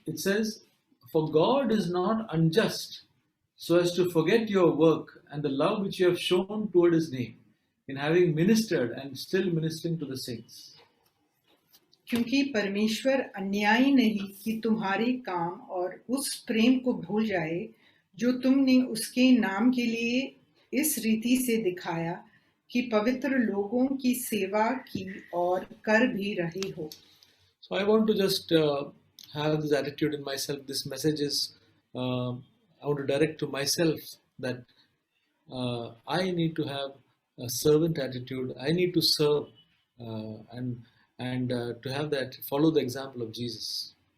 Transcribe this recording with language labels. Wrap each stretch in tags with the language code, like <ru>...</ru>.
<en>It says, "For God is not unjust, so as to forget your work and the love which you have shown toward His name, in having ministered and still ministering to the saints."</en> <hi>क्योंकि परमेश्वर अन्यायी नहीं कि तुम्हारे काम और उस प्रेम को भूल जाए जो तुमने उसके नाम के लिए इस रीति से दिखाया कि पवित्र लोगों की सेवा की और कर भी रहे हो.</hi> <en>So I want to just have this attitude in myself. This message is I want to direct to myself that I need to have a servant attitude. I need to serve and to have that, follow the example of Jesus.</en>